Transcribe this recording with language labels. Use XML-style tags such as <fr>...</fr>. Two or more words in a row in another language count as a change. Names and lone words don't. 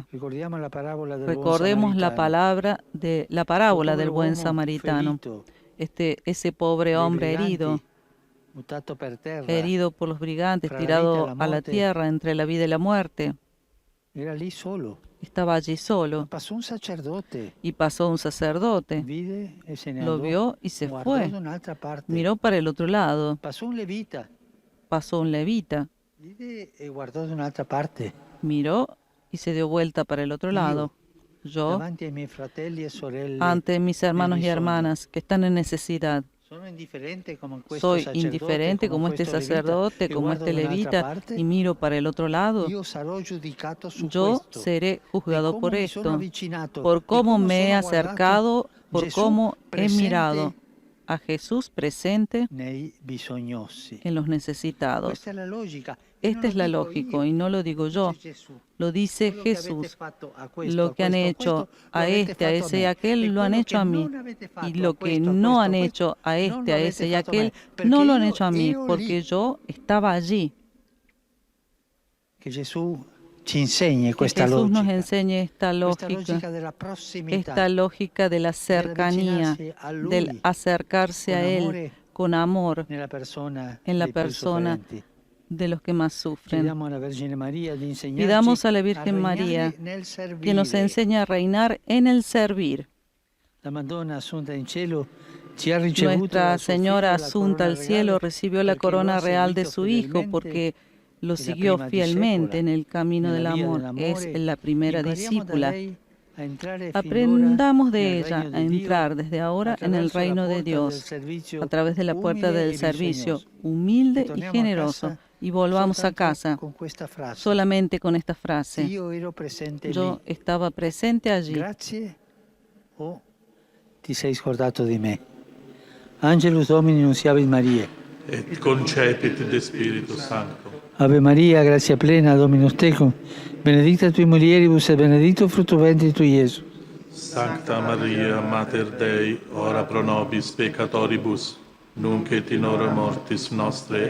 <es>Recordemos la parábola del buen samaritano. Ese pobre hombre herido por los brigantes, tirado a la tierra entre la vida y la muerte. estaba allí solo. Pasó un sacerdote, Y pasó un sacerdote,</es> <it>vide e se ne lo andò,</it> <es>vio y se</es> <it>guardò</it> <es>fue.</es> <it>da un'altra parte.</it> <es>Miró para el otro lado. Pasó un levita, Pasó un levita,</es> <it>vide e guardò da un'altra parte.</it> <es>miró y se dio vuelta para el otro lado. Yo,</es> <it>Davanti ai miei fratelli e sorelle,</it> <es>ante mis hermanos y hermanas que están en necesidad,</es> <it>sono indifferente come questo</it> <es>soy sacerdote, indiferente como este</es> <it>questo levita,</it> <es>sacerdote,</es> <it>e</it> <es>como</es> <it>guardo</it> <es>este</es> <it>da un'altra</it> <es>levita</es> <it>parte.</it> <es>y miro para el otro lado.</es> <it>Io sarò giudicato su</it> <es>Yo</es> <it>questo.</it> <es>seré juzgado cómo por</es> <it>me sono</it> <es>esto,</es> <it>avvicinato,</it> <es>por</es> <it>di</it> <es>cómo cómo me he</es> <it>sono guardato</it> <es>acercado, por</es> <it>Gesù</it> <es>cómo he</es> <it>presente</it> <es>mirado a Jesús presente</es> <it>nei bisognosi.</it> <es>en los necesitados.</es> <it>Questa è la logica. E non</it> <es>Esta es</es> <it>lo</it> <es>la</es> <it>dico</it> <es>lógica</es> <it>io,</it> <es>y no lo digo yo,</es> <it>dice Gesù.</it> <es>lo dice</es> <it>Quello che avete</it> <es>Jesús.</es> <it>fatto a questo,</it> <es>Lo que han hecho a este, a ese y a aquel, lo han hecho a mí. Y lo que no han hecho a este, a ese y a aquel, no lo han hecho a mí, porque yo estaba allí.</es> <it>Que Gesù ci insegni</it> <es>Que</es> <it>questa</it> <es>Jesús nos</es> <it>logica.</it> <es>enseñe esta</es> <it>Questa</it> <es>lógica,</es> <it>logica della prossimità.</it> <es>esta lógica de la cercanía,</es> <it>avvicinarsi a Lui</it> <es>del acercarse</es> <it>con</it> <es>a Él</es> <it>amore</it> <es>con amor</es> <it>nella persona</it> <es>en la</es> <it>dei più</it> <es>persona</es> <it>sofferenti.</it> <es>de los que más sufren.</es> <it>Chiediamo alla Vergine Maria di insegnarci</it> <es>Pidamos a la</es> <it>a</it> <es>Virgen</es> <it>regnare</it> <es>María</es> <it>nel servire.</it> <es>que nos enseñe a reinar en el servir.</es> <it>La Madonna Assunta in cielo ci ha ricevuto</it> <es>Nuestra</es> <it>dal suo</it> <es>Señora</es> <it>figlio la</it> <es>Asunta al</es> <it>corona</it> <es>cielo</es> <it>regale</it> <es>recibió la</es> <it>perché lo</it> <es>corona</es> <it>ha</it> <es>real de</es> <it>seguito</it> <es>su Hijo</es> <it>fedelmente</it> <es>porque lo</es> <it>la</it> <es>siguió</es> <it>prima</it> <es>fielmente</es> <it>discepola</it> <es>en el camino del</es> <it>nella via</it> <es>amor.</es> <it>dell'amore.</it> <es>Es la primera</es> <it>Impariamo da</it> <es>discípula.</es> <it>lei a entrare finora</it> <es>Aprendamos de</es> <it>nel</it> <es>ella</es> <it>regno</it> <es>a</es> <it>di Dio</it> <es>entrar desde ahora en el</es> <it>attraverso la</it> <es>reino de</es> <it>porta del</it> <es>Dios,</es> <it>servizio</it> <es>a través de la puerta</es> <it>umile</it> <es>del</es> <it>e</it> <es>servicio</es> <it>bisognoso.</it> <es>humilde y</es> <it>Torniamo a</it> <es>generoso.</es> <it>casa</it> <es>Y volvamos a</es> <it>soltanto</it> <es>casa</es> <it>con questa frase.</it> <es>solamente con esta frase.</es> <it>Io ero presente</it> <es>Yo</es> <it>lì.</it> <es>estaba presente allí.</es> <it>Grazie o ti sei scordato di me.</it> <la>Angelus Domini nunciavit Maria. Et concepit de Spiritu Sancto. Ave Maria, grazia plena, Dominus tecum, benedicta tui mulieribus e benedictus fructus ventris tui, Iesus. Sancta Maria, Mater Dei, ora pro nobis peccatoribus, nunc et in hora mortis nostre.</la>